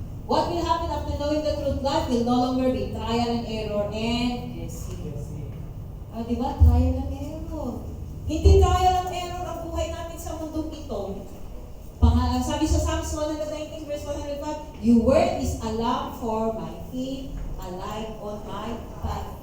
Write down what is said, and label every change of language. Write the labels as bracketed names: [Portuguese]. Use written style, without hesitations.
[English] What will happen after knowing the truth? Life will no longer be trial and error and guessing. Diba? Trial and error. [Filipino] Hindi trial and error ang buhay natin sa mundong ito. Sabi sa [English] Psalms 119 verse 105, Your word is a lamp for my feet, a light on my path.